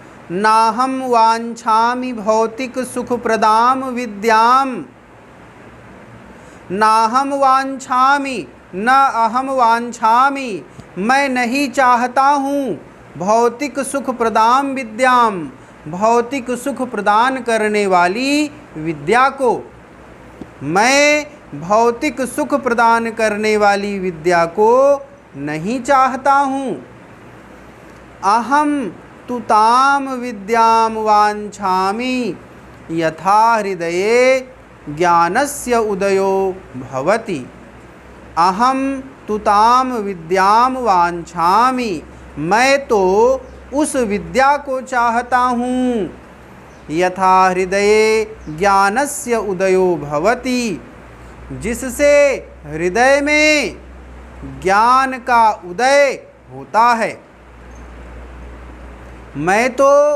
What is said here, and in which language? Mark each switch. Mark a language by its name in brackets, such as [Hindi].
[Sanskrit] नाहं वाञ्छामि भौतिक सुखप्रदां विद्याम्, नाहं वाञ्छामि, न अहम वाञ्छामि, [Hindi] मैं नहीं चाहता हूँ, भौतिक सुख प्रदान विद्याम, भौतिक सुख प्रदान करने वाली विद्या को। मैं भौतिक सुख प्रदान करने वाली विद्या को नहीं चाहता हूँ। [Sanskrit] अहम तु ताम विद्याम वाञ्छामि यथा हृदये ज्ञानस्य उदयो भवति। अहम तु ताम विद्याम वाञ्छामि, [Hindi] मैं तो उस विद्या को चाहता हूँ, [Sanskrit] यथा हृदये ज्ञानस्य उदयो भवति, [Hindi] जिससे हृदय में ज्ञान का उदय होता है। मैं तो